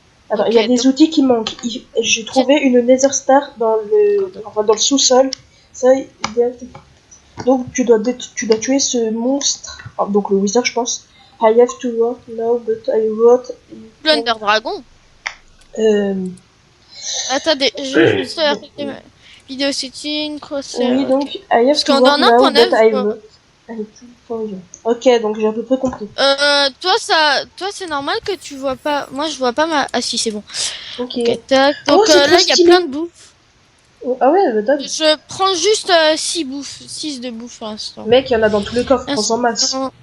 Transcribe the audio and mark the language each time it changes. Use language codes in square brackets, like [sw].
[fr] Alors, il y a des outils qui manquent. J'ai trouvé une Nether Star dans le sous-sol. Ça, donc tu dois tuer ce monstre. Ah, donc le wizard, je pense. [en] I have to work now, but I wrote. Plunder Dragon. [fr] Attendez, je vais juste faire vidéo setting, crosshair. Oui, donc [en] I have to work now, but I wrote. [fr] Ok, donc j'ai à peu près compris. Toi c'est normal que tu vois pas. Moi je vois pas ma. Ah si c'est bon. Ok. Tac. Donc là il y a plein de bouffe. Ah ouais, bah top. Je prends juste 6 de bouffe pour l'instant. Mec, il y en a dans tous les coffres, prends en masse.